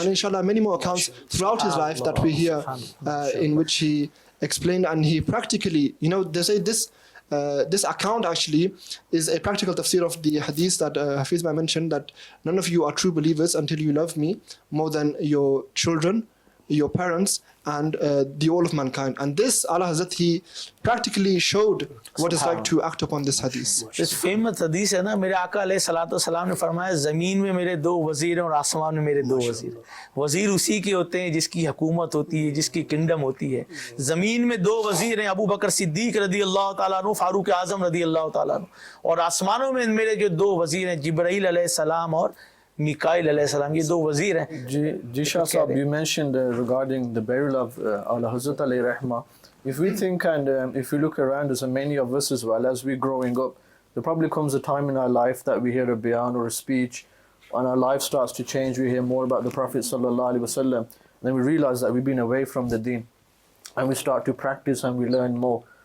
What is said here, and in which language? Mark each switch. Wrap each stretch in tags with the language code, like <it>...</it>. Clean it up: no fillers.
<en>And inshallah, many more accounts throughout his life that we hear in which he explained, and he practically, they say this account actually is a practical tafsir of the hadith that Hafiz Bhai mentioned, that none of you are true believers until you love me more than your children, your parents, and the all of mankind. And this Allah Hazrat, he practically showed what it's like to act upon this hadith. This famous hadith</en> <ur>ہے نا, میرے آقا علیہ الصلوۃ والسلام نے فرمایا, زمین میں میرے 2 وزیر ہیں اور آسمان میں میرے 2 وزیر ہیں. وزیر اسی کے ہوتے ہیں جس کی حکومت ہوتی ہے, جس کی کنگڈم ہوتی ہے. زمین میں 2 وزیر ہیں, ابو بکر صدیق رضی اللہ تعالیٰ عنہ, فاروق اعظم رضی اللہ تعالیٰ عنہ. اور آسمانوں میں میرے جو 2 وزیر ہیں, جبرائیل علیہ السلام اور Mikail alayhi salam, یہ 2 وزیر ہیں.</ur> <en>Ji Shah Sahab, you mentioned regarding the burial of Ala Hazrat alayhi rahmah. If we think and if we look around us, and many of us as well, as we're growing up, there probably comes a time in our life that we hear a bayan or a speech, and our life starts to change. We hear more about the Prophet sallallahu alaihi wasallam, then we realize that we've been away from the deen, and we start to practice and we learn more.</en>